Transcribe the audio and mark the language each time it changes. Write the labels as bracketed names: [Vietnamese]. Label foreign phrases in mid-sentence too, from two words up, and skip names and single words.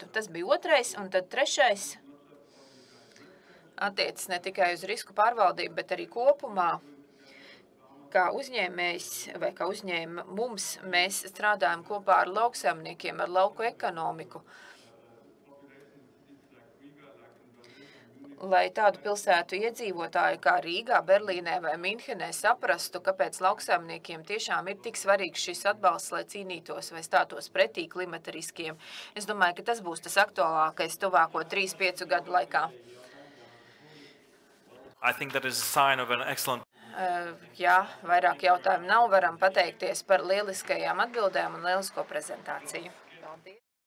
[Latvian] Tas bija otrais, un tad trešais attiecas ne tikai uz risku pārvaldību, bet arī kopumā, kā uzņēmējs vai kā uzņēmums, mēs strādājam kopā ar lauksaimniekiem, ar lauku ekonomiku, lai tādu pilsētu iedzīvotāji kā Rīgā, Berlīnē vai Minhenē saprastu, kāpēc lauksaimniekiem tiešām ir tik svarīgs šis atbalsts, lai cīnītos vai stātos pretī klimata riskiem. Es domāju, ka tas būs tas aktuālākais tuvāko 3-5 gadu laikā. [English] I think that is a sign of an excellent. [Latvian] Jā, vairāk jautājumu nav, varam pateikties par lieliskajām atbildēm un lielisko prezentāciju. Paldies!